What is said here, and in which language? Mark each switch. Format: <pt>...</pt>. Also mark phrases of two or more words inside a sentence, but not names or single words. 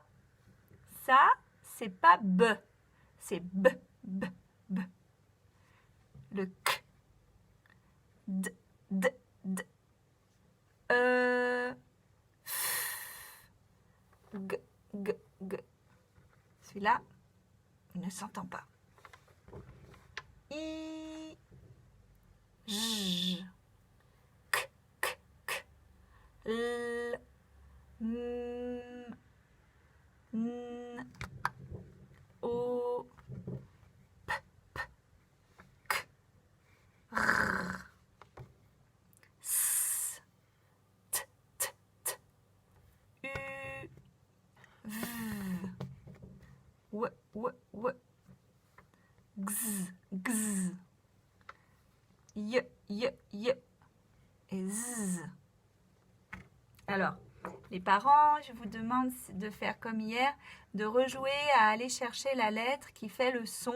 <fr>Ça, c'est pas B. C'est B, B, B. Le K. D, D, D. G, G, G. Celui-là, il ne s'entend pas. I, J, K, K, K. L, M, N, O, P, P, K, R, S, T, T, T, U, V, W, W, W, X, X, Y, Y, Y et Z. Alors, les parents, je vous demande de faire comme hier, de rejouer à aller chercher la lettre qui fait le son.</fr>